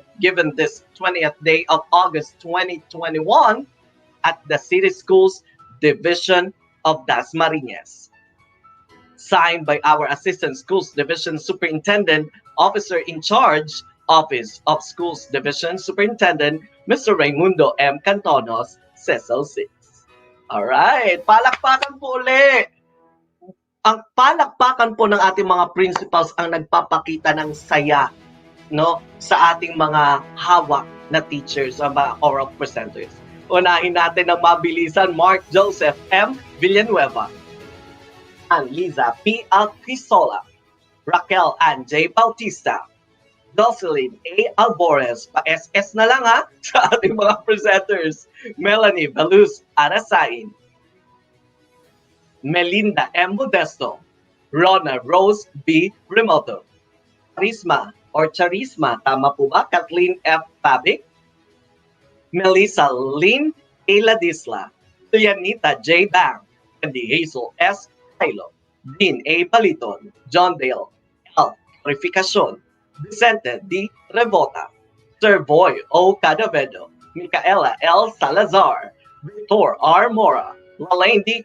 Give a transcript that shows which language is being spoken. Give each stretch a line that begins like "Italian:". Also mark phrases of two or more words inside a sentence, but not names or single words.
English: Given this 20th day of August 2021 at the City Schools Division of Dasmariñas. Signed by our Assistant Schools Division Superintendent, Officer in Charge, Office of Schools Division Superintendent, Mr. Raimundo M. Cantonos, Cecil 6.
Filipino: Alright, palakpakan po ulit. Ang palakpakan po ng ating mga principals ang nagpapakita ng saya, no, sa ating mga hawak na teachers, mga
English: oral presenters.
Filipino: Unahin natin ng mabilisan, Mark Joseph M. Villanueva, Liza P. Alquisola, Raquel Ann J. Bautista, Jocelyn A. Albores, pa-SS na lang ha, sa ating mga presenters, Melanie Baluz Arasain, Melinda M. Modesto, Rona Rose B. Remoto, Charisma, tama po ba? Kathleen F. Pabic, Melissa Lynn A. Ladisla, Lianita J. Bang, Andy Hazel S. Kylo, Dean A. Baliton, John Dale L. Purificacion, Vicente D. Revota, Sir Boy O. Cadavedo, Micaela L. Salazar, Victor R. Mora, Lalaine D.